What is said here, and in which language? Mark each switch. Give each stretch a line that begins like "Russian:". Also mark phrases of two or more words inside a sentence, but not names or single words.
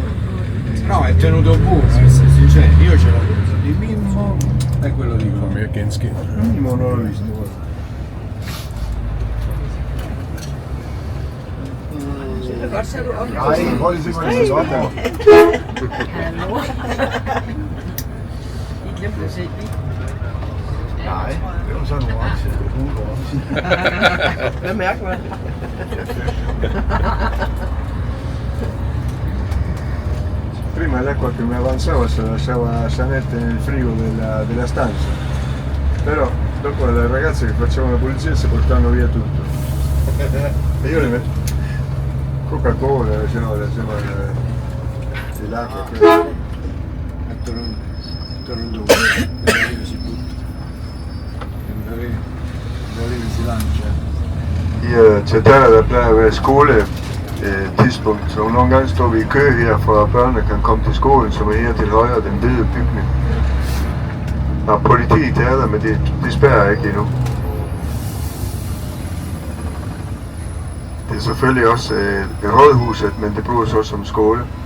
Italian: No, è tenuto buono, cioè io ce l'ho. Il Mimmo è quello di American Skin. Il Mimmo non l'ho visto. Dai, poi si fa il
Danish: Hallo. Ik glemte at se det. Nej, det var sådan nogle orange. Hvad mærker man?
Italian: Prima l'acqua che mi avanzava se la lasciava sanette nel frigo della stanza, però dopo le ragazze che facevano la pulizia si portavano via tutto. E io le metto Coca-Cola, c'erano l'acqua. Tornando si butta. Si lancia.
Danish: Til der plejer at være skoletidspunkt, så nogle gange står vi i kø her, for at børnene kan komme til skolen, som er her til højre, den hvide bygning. Og politiet er der, men de spærrer ikke endnu. Det er selvfølgelig også rådhuset, men det bruges også som skole.